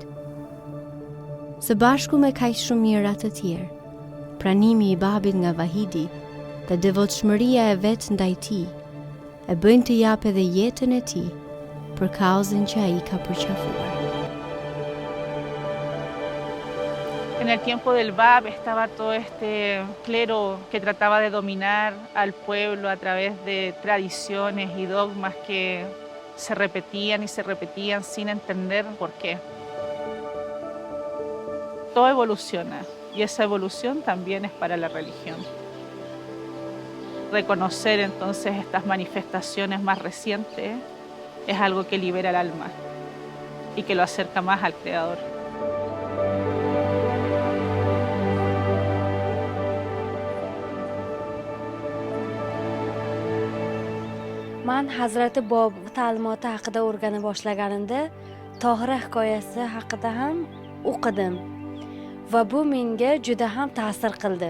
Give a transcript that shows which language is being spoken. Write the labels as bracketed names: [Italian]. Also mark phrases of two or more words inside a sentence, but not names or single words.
[Albanian] Së bashku me kaq shumë mira të tjerë, pranimi I babit nga Vahidi dhe devotshmëria e vet ndaj tij e bëjnë të jap edhe jetën e tij për kauzën që ai ka përqafuar. [Spanish] En el tiempo del Bab estaba todo este clero que trataba de dominar al pueblo a través de tradiciones y dogmas que se repetían y se repetían sin entender por qué. Todo evoluciona y esa evolución también es para la religión. Reconocer entonces estas manifestaciones más recientes es algo que libera el alma y que lo acerca más al Creador. [Uzbek] Man Hazrati Bob ta'limoti haqida o'rgana boshlaganimda Tohira hikoyasi haqida ham o'qidim va bu menga juda ham ta'sir qildi.